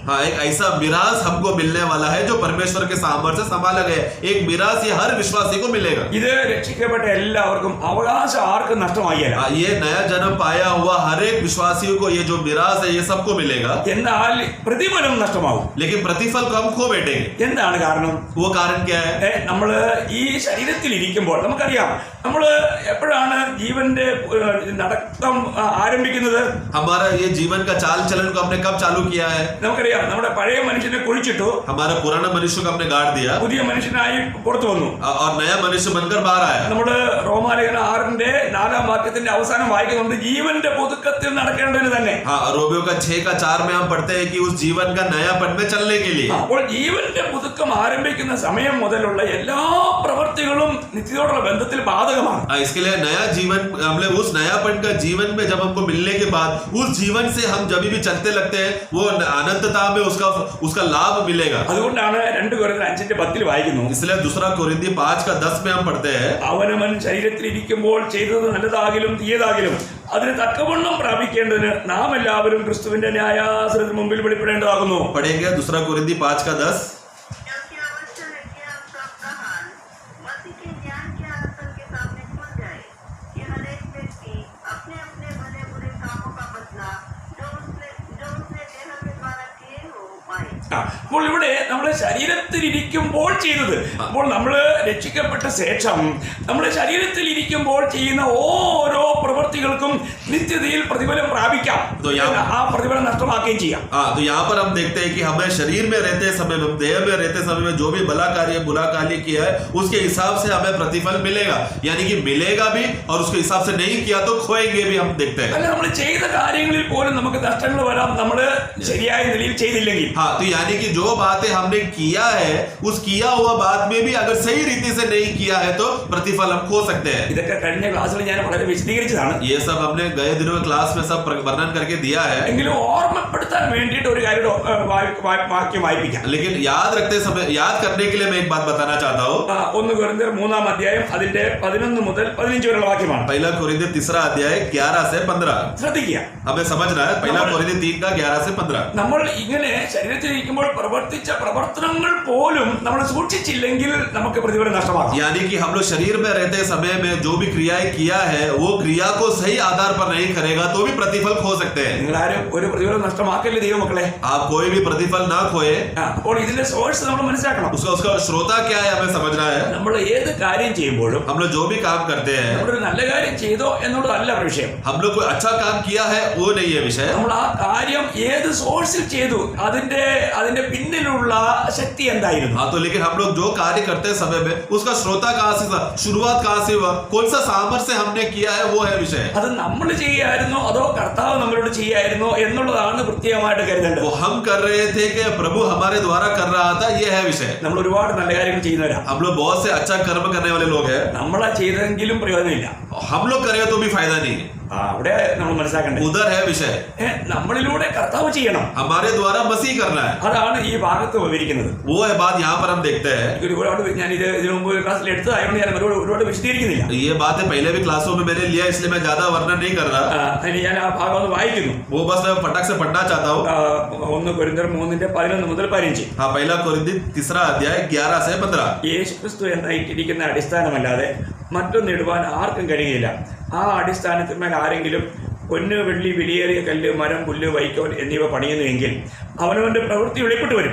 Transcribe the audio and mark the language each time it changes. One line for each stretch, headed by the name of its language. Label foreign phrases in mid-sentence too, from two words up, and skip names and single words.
Hindi: हाँ, एक ऐसा मिरास हमको मिलने वाला है जो परमेश्वर के सामर्थ्य से संभाला गया है। एक मिरास ये हर विश्वासी को मिलेगा।
Malayalam: ഇത് രക്ഷിക്കപ്പെട്ട എല്ലാവർക്കും അവകാശം ആർക്കും നഷ്ടമായില്ല.
Hindi: हाँ, ये नया जन्म पाया हुआ हर एक विश्वासियों को ये जो मिरास है ये सबको मिलेगा,
Malayalam: എന്നാൽ പ്രതിഫലം നഷ്ടമാവും.
Hindi: लेकिन प्रतिफल को हम खो बैठेंगे।
Malayalam: എന്താണ് കാരണം?
Hindi: वो कारण क्या है?
Malayalam: നമ്മള് ഈ ശരീരത്തിൽ ഇരിക്കുമ്പോൾ നമുക്കറിയാം, നമ്മള് എപ്പോഴാണ് ജീവന്റെ നടത്തം ആരംഭിക്കുന്നത്?
Hindi: हमारा ये जीवन का चाल चलन को हमने कब चालू किया है?
Malayalam: നമുക്കറിയാം, നമ്മുടെ പഴയ മനുഷ്യനെ കുഴിച്ചിട്ടു,
Hindi: हमारा पुराना मनुष्य को हमने गाड़ दिया
Malayalam: പുതിയ മനുഷ്യനായി പുറത്തു വന്നു.
Hindi: और नया मनुष्य बनकर बाहर आया।
Malayalam: നമ്മള് റോമാലേഖനം 6-4 വാക്യത്തിന്റെ അവസാനം വായിക്കുന്നുണ്ട്, ജീവന്റെ പുതുക്കത്തിൽ നടക്കേണ്ടതിന് തന്നെ.
Hindi: हाँ, रोमियो का 6 का 4 में हम पढ़ते हैं कि उस जीवन का नयापन में चलने के लिए।
Malayalam: അപ്പോൾ ജീവന്റെ പുതുക്കം ആരംഭിക്കുന്ന സമയം മുതലുള്ള എല്ലാ പ്രവൃത്തികളും നിത്യതയോടുള്ള ബന്ധത്തിൽ ബാധകമാണ്.
Hindi: इसके लिए नया जीवन हमने उस नयापन का जीवन में जब हमको मिलने के बाद उस जीवन से हम जब भी चलते लगते हैं वो अनंतता में उसका लाभ मिलेगा।
Malayalam: അതുകൊണ്ടാണ് 2 കൊരിന്ത്യർ 5:10 വായിക്കുന്നു,
Hindi: इसलिए दूसरा कोरिन्थी 5 का 10 में हम पढ़ते हैं,
Malayalam: അവനവൻ ശരീരത്തിൽ ഇരിക്കുമ്പോൾ ചെയ്തത് നല്ലതാകിലും തീയതാകിലും അതിന് തക്കവണ്ണം പ്രാപിക്കേണ്ടതിന് നാം എല്ലാവരും ക്രിസ്തുവിന്റെ ന്യായാസനത്തിന് മുമ്പിൽ വെളിപ്പെടേണ്ടതാകുന്നു.
Hindi: पढ़ेंगे दूसरा कोरिन्थी 5 का 10। क्योंकि आवश्यक है कि हम सबका हाल मसीह के ज्ञान के आसन के सामने खुल जाए, कि हर एक व्यक्ति अपने अपने भले बुरे कामों का बदला जो उसने देह के द्वारा किए हो पाए।
Malayalam: അപ്പോൾ ഇവിടെ നമ്മുടെ ശരീരത്തിൽ ഇരിക്കുമ്പോൾ ചെയ്തത്, അപ്പോൾ നമ്മൾ രക്ഷിക്കപ്പെട്ട ശേഷം നമ്മുടെ ശരീരത്തിൽ ഇരിക്കുമ്പോൾ ചെയ്യുന്ന ഓരോ പ്രവൃത്തികൾക്കും നിത്യതയിൽ പ്രതിഫലം പ്രാപിക്കാം, ആ പ്രതിഫലം നഷ്ടമാക്കുകയും ചെയ്യാം.
Hindi: हाँ, तो यहाँ पर हम देखते हैं कि हमें शरीर में रहते समय में, देह में रहते समय में जो भी भला कार्य बुरा कार्य किया है उसके हिसाब से हमें प्रतिफल मिलेगा, यानी कि मिलेगा भी और उसके हिसाब से नहीं किया तो खोएंगे भी, हम देखते हैं।
Malayalam: അല്ല, നമ്മൾ ചെയ്ത കാര്യങ്ങളിൽ പോലും നമുക്ക് നഷ്ടങ്ങൾ വരാം, നമ്മൾ ശരിയായ നിലയിൽ ചെയ്തില്ലെങ്കിൽ.
Hindi: हाँ, तो यानी कि जो बातें हमने किया है उस किया हुआ बात में भी अगर सही रीति से नहीं किया है तो प्रतिफल हम खो सकते हैं।
Malayalam: ഇതൊക്കെ കഴിഞ്ഞ ക്ലാസ്സിൽ ഞാൻ വളരെ വിശദീകരിച്ചതാണ്.
Hindi: ये सब हमने गए दिनों में क्लास में सब वर्णन करके दिया है,
Malayalam: എങ്കിലും ഓർമ്മപ്പെടുത്താൻ വേണ്ടിയിട്ട് ഒരു കാര്യം വാക്യം വായിപ്പിക്കാം.
Hindi: लेकिन याद करने के लिए मैं एक बात बताना चाहता हूँ।
Malayalam: 1 കൊരിന്ത്യർ 3-ാം അതിന്റെ 11 മുതൽ 15 വരെയുള്ള വാക്യമാണ്.
Hindi: पहला कोरिन्थी 3 अध्याय 11 से 15
Malayalam: ശ്രദ്ധിക്കുക.
Hindi: हमें समझना है। पहला कोरिन्थी 3 का 11 से 15।
Malayalam: നമ്മൾ ഇങ്ങനെ ശരീരത്തിൽ ഇരിക്കുമ്പോൾ പ്രവർത്തിച്ച പ്രവർത്തനങ്ങൾ പോലും നമ്മൾ സൂക്ഷിച്ചില്ലെങ്കിൽ നമുക്ക് പ്രതിഫലം നഷ്ടമാകും.
Hindi: यानी कि हम लोग शरीर में रहते समय में जो भी क्रियाएं किया है वो क्रिया को सही आधार पर नहीं करेगा तो भी प्रतिफल खो सकते हैं।
Malayalam: നിങ്ങളാരും ഒരു പ്രതിഫലം നഷ്ടമാക്കല്ലേ ദൈവമക്കളെ.
Hindi: आप कोई भी प्रतिफल ना खोए।
Malayalam: അപ്പോൾ ഇതിന്റെ സോഴ്സ് നമ്മൾ മനസ്സിലാക്കണം.
Hindi: उसका श्रोता क्या है हमें समझना है।
Malayalam: നമ്മൾ ഏത് കാര്യം ചെയ്യുമ്പോഴും
Hindi: हम लोग जो भी काम करते हैं,
Malayalam: നമ്മളൊരു നല്ല കാര്യം ചെയ്തോ എന്നുള്ളതല്ല വിഷയം.
Hindi: हम लोग कोई अच्छा काम किया है वो नहीं है विषय।
Malayalam: നമ്മൾ ആ കാര്യം ഏത് സോഴ്സിൽ ചെയ്തു, അതിന്റെ പിന്നിലുള്ള ശക്തി എന്തായിരുന്നു.
Hindi: हाँ, तो लेकिन हम लोग जो कार्य करते समय में उसका श्रोता कहाँ से था, शुरुआत कहाँ से हुआ, कौन सा सामर्थ्य से हमने किया है वो है विषय।
Malayalam: അത് നമ്മൾ ചെയ്യായിരുന്നോ അതോ കർത്താവ് നമ്മളോട് ചെയ്യായിരുന്നോ എന്നുള്ളതാണ് പ്രത്യേകമായിട്ട് കരുതേണ്ടത്.
Hindi: वो हम कर रहे थे कि प्रभु हमारे द्वारा कर रहा था, ये है विषय।
Malayalam: നമ്മൾ ഒരുപാട് നല്ല കാര്യങ്ങൾ ചെയ്യുന്നവരാ.
Hindi: हम लोग बहुत से अच्छा कर्म करने वाले लोग हैं,
Malayalam: നമ്മളാ ചെയ്തെങ്കിലും പ്രയോജനമില്ല.
Hindi: हम लोग करें तो भी फायदा नहीं है।
Malayalam: അവിടെ നമ്മൾ മനസ്സിലാക്കേണ്ടത്
Hindi: उधर है विषय,
Malayalam: നമ്മളിലൂടെ കർത്താവ് ചെയ്യണം.
Hindi: हमारे द्वारा मसीह करना है,
Malayalam: അതാണ് ഈ ഭാഗത്ത് വിവരിക്കുന്നത്.
Hindi: वो है बात यहाँ पर हम देखते हैं।
Malayalam: ഒരുപാട് ഞാൻ ഇതിനു മുമ്പ് ക്ലാസ്സിൽ എടുത്തതായതുകൊണ്ട് ഞാൻ ഒരുപാട് വിശദീകരിക്കുന്നില്ല.
Hindi: ये बातें पहले भी क्लासों में मैंने लिया, इसलिए मैं ज्यादा वर्णन नहीं कर रहा।
Malayalam: ഞാൻ ആ ഭാഗം ഒന്ന് വായിക്കുന്നു.
Hindi: वो बस मैं फटक से पढ़ना चाहता हूँ।
Malayalam: 1 കൊരിന്ത്യർ 3:11 മുതൽ 15.
Hindi: हाँ, पहला कोरिन्थी 3 अध्याय 11 से 15।
Malayalam: യേശുക്രിസ്തു എന്നായിട്ടിരിക്കുന്ന അടിസ്ഥാനമല്ലാതെ മറ്റൊന്നിടുവാൻ ആർക്കും കഴിയില്ല. ആ അടിസ്ഥാനത്തിന്മേൽ ആരെങ്കിലും പൊന്ന് വെള്ളി വിലയേറിയ കല്ല് മരം പുല്ല് വൈക്കോൽ എന്നിവ പണിയുന്നുവെങ്കിൽ അവനവൻ്റെ പ്രവൃത്തി വെളിപ്പെട്ട് വരും.